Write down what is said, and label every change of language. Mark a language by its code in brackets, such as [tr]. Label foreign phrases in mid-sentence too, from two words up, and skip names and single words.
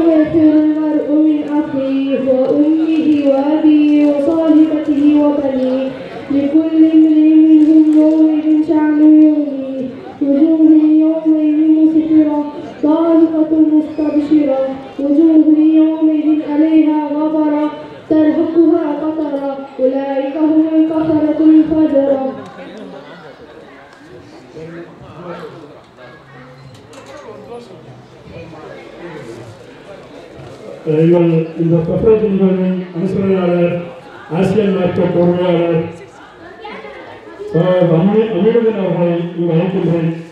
[ar] يفر المرء من أخيه وأمه وأبيه وصاحبته وبنيه لكل امرئ منهم يومئذ شأن يغنيه وجوه يومئذ مسفرة ضاحكة مستبشرة وجوه يومئذ عليها غبرة ترهقها قترة أولئك هم الكفرة الفجرة. [ta] இந்த கஃப்ரத் நிகழ்வின் அனுசரணையாளர், ஆசியன் மார்க்கெட் பொறுமையாளர் அமீனுதீன் அவர்களை இங்கு அழைக்கின்றேன்.